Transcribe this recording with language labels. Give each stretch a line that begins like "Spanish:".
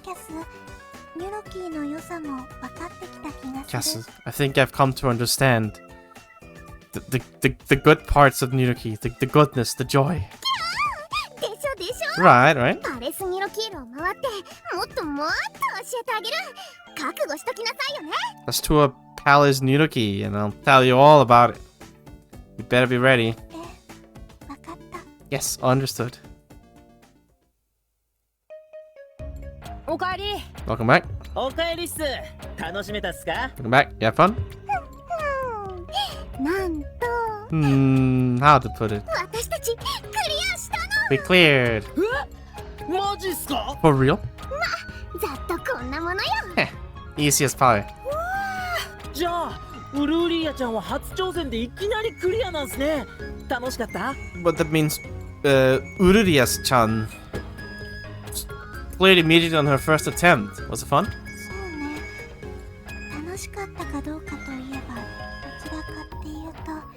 Japanese: キャス、ニュロキーの良さも分かってきた気がする。
English: Cass, I think I've come to understand the good parts of Nidoki, the goodness, the joy.
Japanese: でしょでしょ。
English: Right, right.
Japanese: パレスニュロキールを回ってもっともっと教えてあげる。覚悟しときなさいよね。
English: Let's to a palace Nidoki, and I'll tell you all about it. You better be ready.
Japanese: 分かった。
English: Yes, understood.
Japanese: おかえり。
English: Welcome back.
Japanese: おかえりっす。楽しめたっすか？
English: Welcome back. You have fun?
Japanese: なんと
English: How to put it?
Japanese: 私たちクリアしたの。
English: We cleared.
Japanese: マジっすか？
English: For real?
Japanese: ざっとこんなものよ。
English: Easy as pie.
Japanese: じゃあウルーリーアちゃんは初挑戦でいきなりクリアなんすね。楽しかった？
English: But that means Ururias-chan cleared immediately on her first attempt. Was it fun?
Japanese: そうね。楽しかったかどうかといえばどちらかっていうと